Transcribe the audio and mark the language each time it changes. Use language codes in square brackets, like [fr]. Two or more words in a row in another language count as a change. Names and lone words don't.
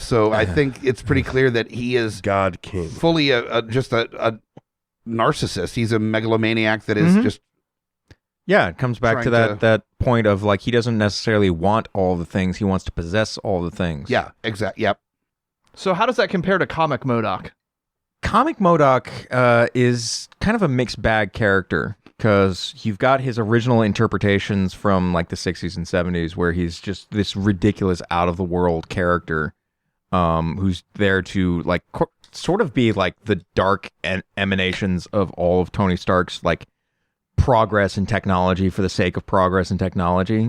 [en] So I think it's pretty clear that he is God King. Fully just a narcissist. He's a megalomaniac that is just... Yeah, it comes back to that point of like he doesn't necessarily want all the things. He wants to possess all the things. Yeah, exactly. Yep. So how does that compare to comic M.O.D.O.K? Comic M.O.D.O.K is kind of a mixed bag character because you've got his original interpretations from like the 60s and 70s where he's just this ridiculous out of the world character who's there to like sort of be like the dark emanations of all of Tony Stark's like progress in technology for the sake of progress in technology.